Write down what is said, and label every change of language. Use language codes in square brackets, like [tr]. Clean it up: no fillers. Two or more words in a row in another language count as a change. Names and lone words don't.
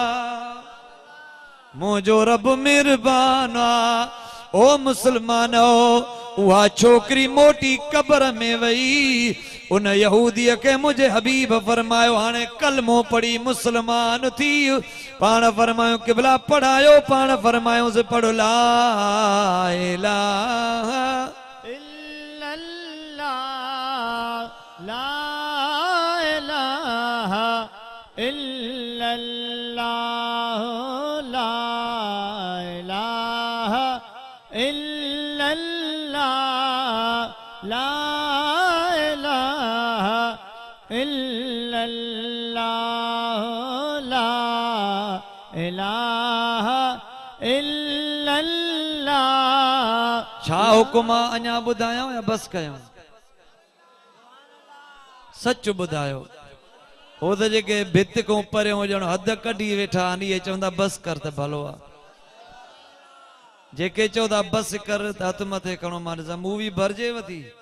[sd] मुझो रब मेहरबान आ। ओ मुसलमानो, उहा छोकरी मोटी कबर में वई, उन यहूदीअ के मुझे हबीब फरमायो हाणे कलमो पढ़ी मुसलमान थी। पाण फरमायो किबला पढ़ायो, पाण फरमायो से पढ़ो [ar] لا إله إلا الله، لا إله إلا الله، لا إله إلا الله، لا إله إلا الله، لا إله إلا الله. [sd] छा हुकुम आ? अञा ॿुधायो या बस कयो? सच ॿुधायो। हो त जेके भित को परियों ॼण हद कढी वेठा आहिनि, इहे चवंदा बस कर त भलो आहे। जेके चवंदा बस कर त हथ मथे खणो, मान सां मूवी भरजेव थी।